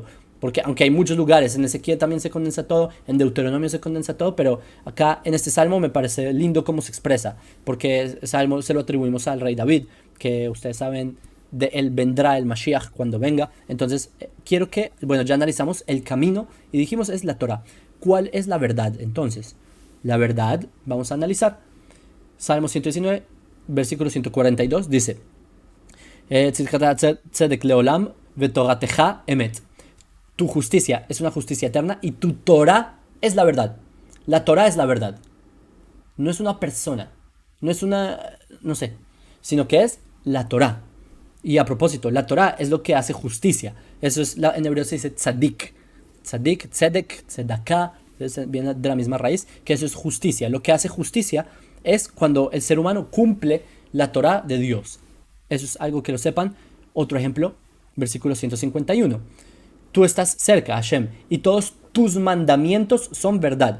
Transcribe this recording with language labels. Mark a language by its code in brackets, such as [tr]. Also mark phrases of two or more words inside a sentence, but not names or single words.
[es] Porque aunque hay muchos lugares, en Ezequiel también se condensa todo, en Deuteronomio se condensa todo, pero acá en este salmo me parece lindo cómo se expresa, porque el salmo se lo atribuimos al rey David, que ustedes saben, de él vendrá el Mashiach cuando venga. Entonces, quiero que, ya analizamos el camino y dijimos es la Torah. ¿Cuál es la verdad? Entonces, la verdad, vamos a analizar. Salmo 119, versículo 142, dice, [he] צדק לעולם ותורתך אמת. [es] Tu justicia es una justicia eterna y tu Torah es la verdad. La Torah es la verdad. No es una persona, no es no sé, sino que es la Torah. Y a propósito, la Torah es lo que hace justicia. Eso es, en hebreo se dice tzadik. [he] צדיק, צדק, צדקה, [es] viene de la misma raíz, que eso es justicia. Lo que hace justicia es cuando el ser humano cumple la Torah de Dios. Eso es algo que lo sepan. Otro ejemplo, versículo 151. Tú estás cerca, Hashem, y todos tus mandamientos son verdad.